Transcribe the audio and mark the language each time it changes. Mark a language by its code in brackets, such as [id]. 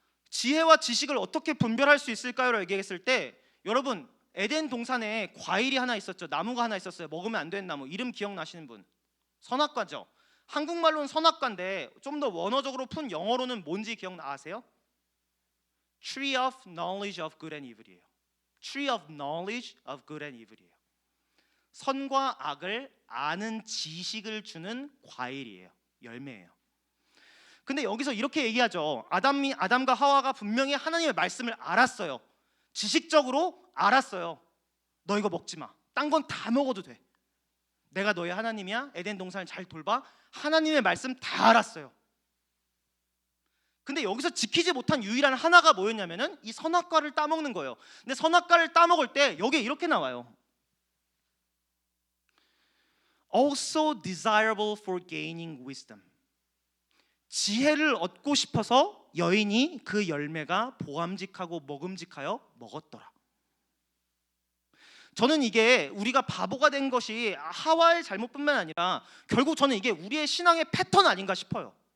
[ko] 지혜와 지식을 어떻게 분별할 수 있을까요? 얘기했을 때 여러분 에덴 동산에 과일이 하나 있었죠. 나무가 하나 있었어요. 먹으면 안 되는 나무. 이름 기억나시는 분? 선악과죠. 한국말로는 선악과인데 좀 더 원어적으로 푼 영어로는 뭔지 기억나세요? [en] Tree of knowledge of good and evil이에요. Tree of knowledge of good and evil이에요. [ko] 선과 악을 아는 지식을 주는 과일이에요. 열매예요. 근데 여기서 이렇게 얘기하죠. 아담과 하와가 분명히 하나님의 말씀을 알았어요. 지식적으로 알았어요. 너 이거 먹지 마. 딴 건 다 먹어도 돼. 내가 너의 하나님이야. 에덴 동산을 잘 돌봐. 하나님의 말씀 다 알았어요. 근데 여기서 지키지 못한 유일한 하나가 뭐였냐면은 이 선악과를 따먹는 거예요. 근데 선악과를 따먹을 때 여기에 이렇게 나와요. [en] Also desirable for gaining wisdom. [ko] 지혜를 얻고 싶어서 여인이 그 열매가 보암직하고 먹음직하여 먹었더라. 저는 이게 우리가 바보가 된 것이 하와의 잘못뿐만 아니라 결국 저는 이게 우리의 신앙의 패턴 아닌가 싶어요.